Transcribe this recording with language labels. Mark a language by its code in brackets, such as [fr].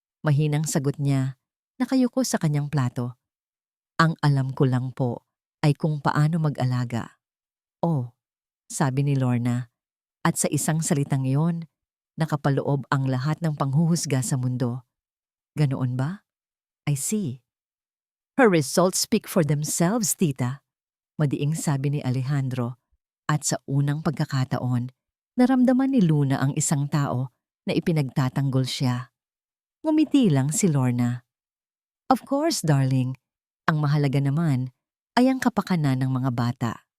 [tl] Mahinang sagot niya, nakayuko sa kanyang plato. Ang alam ko lang po ay kung paano mag-alaga. Oh, sabi ni Lorna, at sa isang salitang iyon, nakapaloob ang lahat ng panghuhusga sa mundo. Ganoon ba? [en] I see. Her results speak for themselves, tita. [tl] Madiing sabi ni Alejandro. At sa unang pagkakataon, naramdaman ni Luna ang isang tao na ipinagtatanggol siya. Ngumiti lang si Lorna. [en] Of course, darling. [tl] Ang mahalaga naman ay ang kapakanan ng mga bata.